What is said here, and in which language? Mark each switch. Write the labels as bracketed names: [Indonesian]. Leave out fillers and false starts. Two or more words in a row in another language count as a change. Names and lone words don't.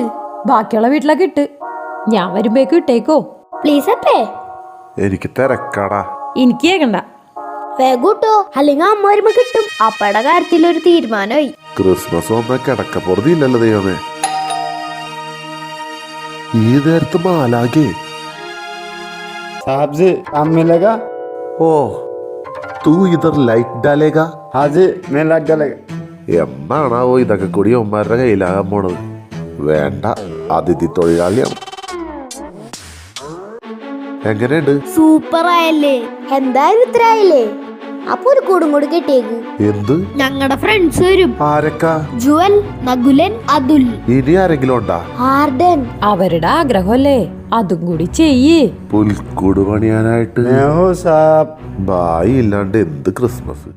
[Malayalam] ബാക്കിയുള്ള വീട്ടിലൊക്കെ ഇട്ട് ഞാൻ വരുമ്പേക്ക് ഇട്ടേക്കോ പ്ലീസ് അപ്പേ. എനിക്ക് തിരക്കാടാ. എനിക്ക് കേക്കണ്ട. വേഗൂട്ടോ, അല്ലെങ്കിൽ അമ്മ വരുമ്പോ കിട്ടും. അപ്പയുടെ കാര്യത്തിൽ ഒരു തീരുമാനമായി. ക്രിസ്മസ് വന്ന കിടക്കപ്പുറത്തി ഇല്ലല്ലോ ദൈവമേ. ഈ നേരത്ത് മാലാകെ. [Hindi] साहब जी काम मिलेगा? ओ, तू इधर लाइट डालेगा? हाँ जी मैं लाइट डालेगा. [Malayalam] എന്നാണാവോ ഇതൊക്കെ കൂടി ഒമാരുടെ കയ്യിലാകാൻ പോണത്? വേണ്ട, അതിഥി തൊഴിലാളിയാണ്. എങ്ങനെയുണ്ട്? സൂപ്പർ ആയല്ലേ? എന്തായാലും ഇത്ര ആയില്ലേ? അപ്പൊ ഒരു കൂടും കൂടി കെട്ടിയേക്ക്. എന്ത്? ഞങ്ങളുടെ ഫ്രണ്ട്സ് വരും. ആരൊക്കെ? ജുവൽ, നകുലൻ, അതുൽ. ഇനി ആരെങ്കിലും ഉണ്ടാ? ആർഡൻ. അവരുടെ ആഗ്രഹമല്ലേ, അതും കൂടി ചെയ്യേ. പുൽക്കൂട് പണിയാനായിട്ട് [Hindi] मैं हूँ साहब. [Malayalam] ബായി ഇല്ലാണ്ട് എന്ത് ക്രിസ്മസ്?